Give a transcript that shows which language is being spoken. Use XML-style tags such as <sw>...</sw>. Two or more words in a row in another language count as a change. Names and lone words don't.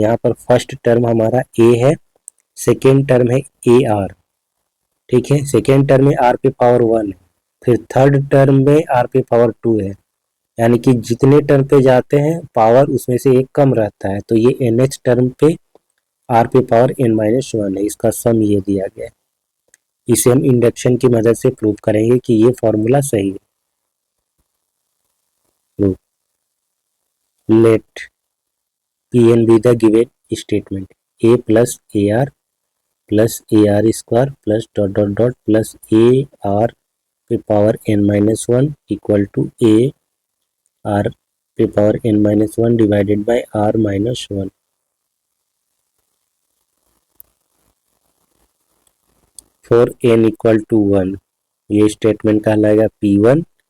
<hi>यहाँ पर</hi> <en>first term</en> <hi>हमारा a है,</hi> <en>second term</en> <hi>है ए आर, ठीक है,</hi> <en>second term</en> <hi>में r पे पावर 1 है, फिर</hi> <en>third term</en> <hi>में r पे पावर 2 है, यानी कि जितने टर्म पे जाते हैं पावर उसमें से एक कम रहता है, तो ये</hi> <en>nth term</en> <hi>पे r पे पावर n-1 है, इसका सम ये दिया गया है। इसे हम इंडक्शन की मदद से प्रूव करेंगे कि ये फॉर्मूला सही है।</hi> <en>लेट Pn be the given statement, a plus ar plus ar² plus dot dot dot plus ar</en> <hi>पे पावर</hi> <en>n-1 equal to a r</en> <hi>पे पावर</hi> <en>n-1 divided by r-1।</en> <hi>फॉर n = 1 ये स्टेटमेंट कहलाएगा P1।</hi>